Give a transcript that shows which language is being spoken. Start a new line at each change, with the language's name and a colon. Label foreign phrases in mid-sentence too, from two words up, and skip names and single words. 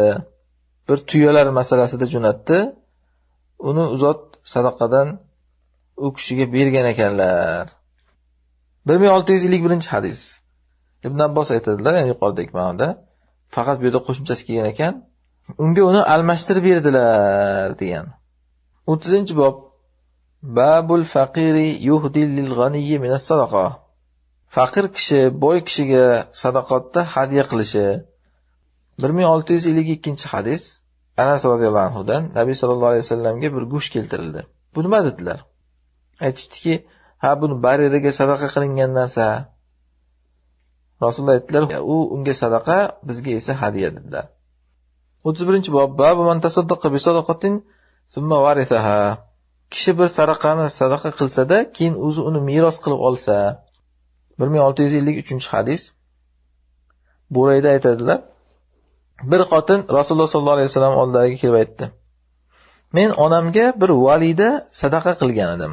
Uzbek: Bir tuyalar masalasida jo'natdi. Uni uzot sadaqadan u kishiga bergan ekanlar. 1651-hadis. Ibn Abbos aytadilar, ya'ni yuqoridagi ma'noda, faqat bu yerda qo'shimchasi kelgan ekan, unga uni almashtirib berdilar degan. 30-bob.
Arabic: باب الفقير يهدي للغني من الصدقة.
Uzbek: Faqir kishi boy kishiga sadaqatda hadya qilishi. 1652-hadis. Anas
Arabic: رضي الله عنه
Uzbek: dan Nabiy
Arabic: صلى الله عليه وسلم
Uzbek: bir go'sht keltirildi. Bu nima dedilar? Aytishdiki, ha buni bariraga sadaqa qilingan narsa. Rasululloh aytdilar, u unga sadaqa, bizga esa hadya dedilar. 31-bob.
Arabic: باب من تصدق بصدقة ثم ورثها.
Uzbek: Kishi bir sadaqani sadaqa qilsa-da, keyin o'zi uni meros qilib olsa. 1653-hadis. Burayda aytadilar, bir xotin Rasululloh
Arabic: صلى الله عليه وسلم
Uzbek: oldilariga kelib aytdi: "Men onamga bir valida sadaqa qilgan edim.